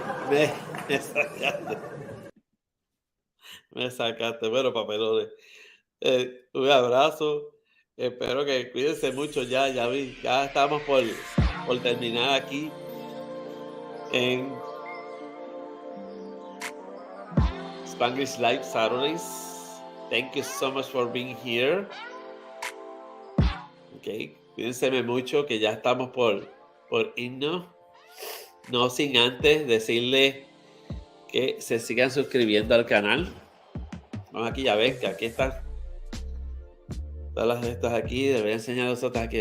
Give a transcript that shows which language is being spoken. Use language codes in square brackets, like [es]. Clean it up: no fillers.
[es] Me sacaste. Me sacaste. Bueno, Papelones. Un abrazo. Espero que cuídense mucho ya. Ya vi. Ya estamos por terminar aquí en Spanglish Live Saturdays. [en] Thank you so much for being here. Ok. [es] Cuídense mucho que ya estamos por irnos. No sin antes decirle que se sigan suscribiendo al canal. Vamos aquí, ya ven que aquí están todas las de estas aquí. Les voy a enseñar las otras aquí.